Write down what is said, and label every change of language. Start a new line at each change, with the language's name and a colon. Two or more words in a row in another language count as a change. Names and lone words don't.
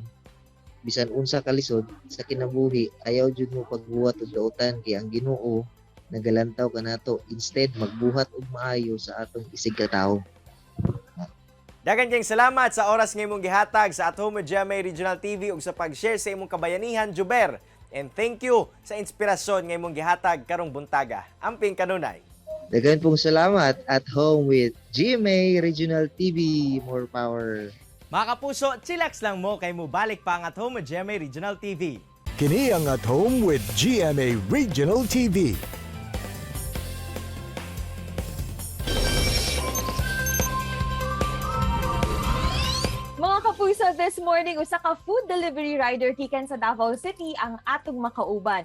Cebuano: Bisan unsa kalisod sa kinabuhi, ayaw jud mo pagbuhat og dautan, kay ang Ginoo nagalantaw kanato, instead magbuhat og maayo sa atong isig ka tawo. Daghang kayong salamat sa oras nga imong gihatag sa At Home with GMA Regional TV ug sa pag-share sa imong kabayanihan, Jober.
English: And thank you
Cebuano: sa inspirasyon nga imong gihatag karong buntaga. Amping kanunay. Dagan pong salamat. At Home with GMA Regional TV.
English: More power.
Cebuano: Mga kapuso, chillax lang mo kay mo balik pa ang At Home with GMA Regional TV. Kini ang At Home with GMA Regional TV. Mga kapuso,
English: this morning,
Cebuano: usa ka
English: food delivery rider
Cebuano: gikan sa Davao City ang atong makauban.